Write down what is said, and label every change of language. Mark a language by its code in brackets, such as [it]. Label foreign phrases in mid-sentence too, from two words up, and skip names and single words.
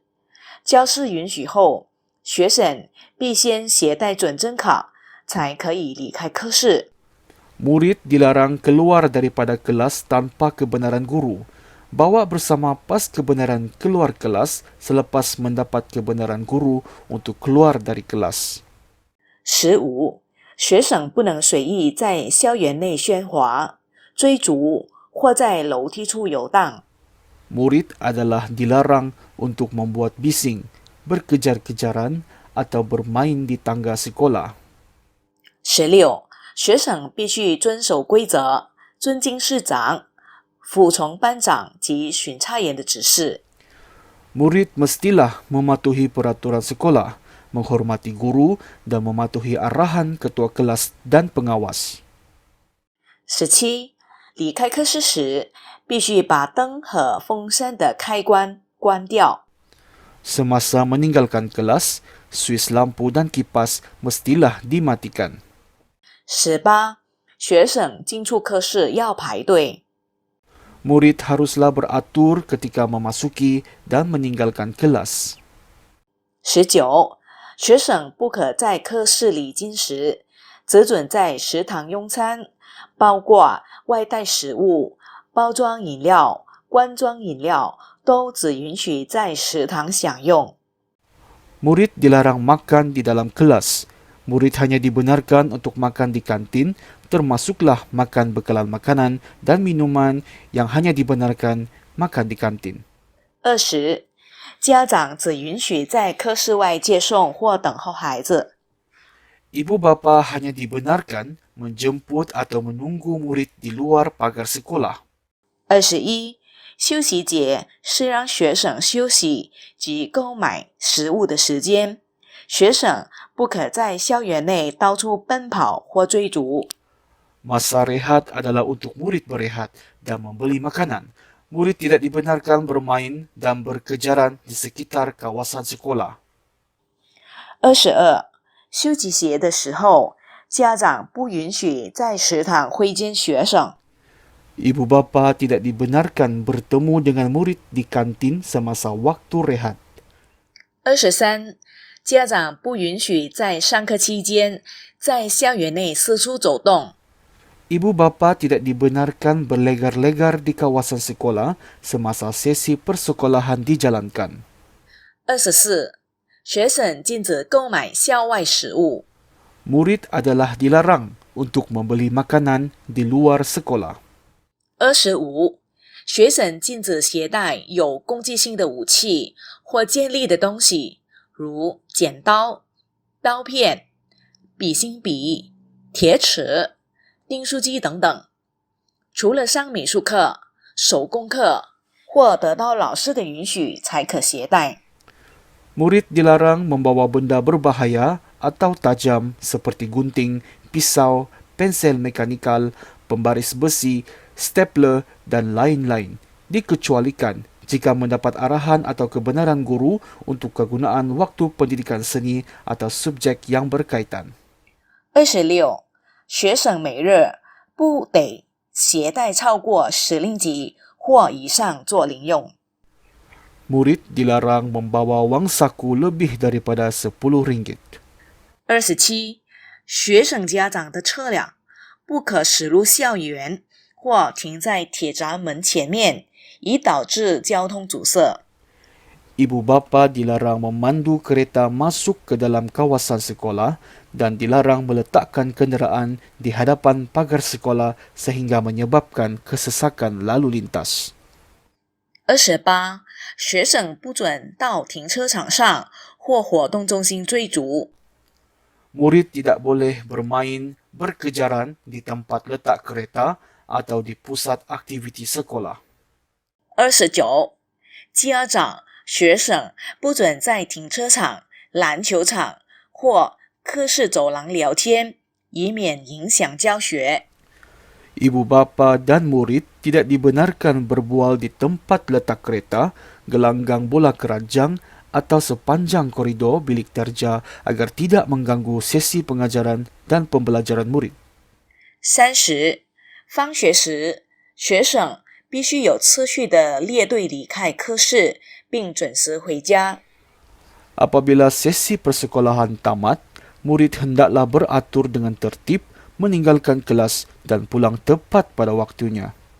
[zh] 教室允许后，学生必先携带准证卡，才可以离开课室。 [ms] Murid dilarang keluar daripada kelas tanpa kebenaran guru. Bawa bersama pas kebenaran keluar kelas selepas mendapat kebenaran guru untuk keluar dari kelas. 15. [zh] 学生不能随意在校园内喧哗、追逐或在楼梯处游荡。 [ms] Murid adalah dilarang untuk membuat bising, berkejar-kejaran atau bermain di tangga sekolah. 16. [zh] 学生必须遵守规则，尊敬师长，服从班长及巡查员的指示。 [ms] Murid mestilah mematuhi peraturan sekolah, menghormati guru dan mematuhi arahan ketua kelas dan pengawas. 17. [zh] 离开课室时，必须把灯和风扇的开关关掉。 [ms] Semasa meninggalkan kelas, suis lampu dan kipas mestilah dimatikan. 18. [zh] 学生进出课室要排队。 [ms] Murid haruslah beratur ketika memasuki dan meninggalkan kelas. 19. [zh] 学生不可在课室里进食，只准在食堂用餐，包括外带食物、包装饮料、罐装饮料都只允许在食堂享用。 [ms] Murid dilarang makan di dalam kelas. Murid hanya dibenarkan untuk makan di kantin, termasuklah makan bekalan makanan dan minuman yang hanya dibenarkan makan di kantin. 20. [zh] 家长只允许在课室外接送或等候孩子。 [ms] Ibu bapa hanya dibenarkan menjemput atau menunggu murid di luar pagar sekolah. 21. [zh] 休息节是让学生休息及购买食物的时间。学生不可在校园内到处奔跑或追逐。 [ms] Masa rehat adalah untuk murid berehat dan membeli makanan. Murid tidak dibenarkan bermain dan berkejaran di sekitar kawasan sekolah. 22. [zh] 休息节的时候，家长不允许在食堂会见学生。 [ms] Ibu bapa tidak dibenarkan bertemu dengan murid di kantin semasa waktu rehat. 23. [zh] 家长不允许在上课期间在校园内四处走动。 [ms] Ibu bapa tidak dibenarkan berlegar-legar di kawasan sekolah semasa sesi persekolahan dijalankan. 24. [zh] 学生禁止购买校外食物。 [ms] Murid adalah dilarang untuk membeli makanan di luar sekolah. 25. [zh] 学生禁止携带有攻击性的武器或尖利的东西，如剪刀、刀片、笔芯笔、铁尺、订书机等等。除了上美术课、手工课或得到老师的允许才可携带。 [ms] Murid dilarang membawa benda berbahaya atau tajam seperti gunting, pisau, pensel mekanikal, pembaris besi, stapler, dan lain-lain. Dikecualikan jika mendapat arahan atau kebenaran guru untuk kegunaan waktu pendidikan seni atau subjek yang berkaitan. 26. [zh] 学生每日不得携带超过10令吉或以上做零用。 [ms] Murid dilarang membawa wang saku lebih daripada RM10. 27. [zh] 学生家长的车辆不可驶入校园或停在铁闸门前面，以导致交通阻塞。 [ms] Ibu bapa dilarang memandu kereta masuk ke dalam kawasan sekolah dan dilarang meletakkan kenderaan di hadapan pagar sekolah sehingga menyebabkan kesesakan lalu lintas. 28. [zh] 学生不准到停车场上或活动中心追逐。 [ms] Murid tidak boleh bermain berkejaran di tempat letak kereta atau di pusat aktiviti sekolah. 29. [zh] 家长、学生不准在停车场、篮球场或课室走廊聊天，以免影响教学。 [ms] Ibu bapa dan murid tidak dibenarkan berbual di tempat letak kereta, gelanggang bola keranjang atau sepanjang koridor bilik terja agar tidak mengganggu sesi pengajaran dan pembelajaran murid. 30. [zh] 放学时，学生必须有次序地列队离开课室，并准时回家。 [ms] Apabila sesi persekolahan tamat, murid hendaklah beratur dengan tertib, meninggalkan kelas dan pulang tepat pada waktunya.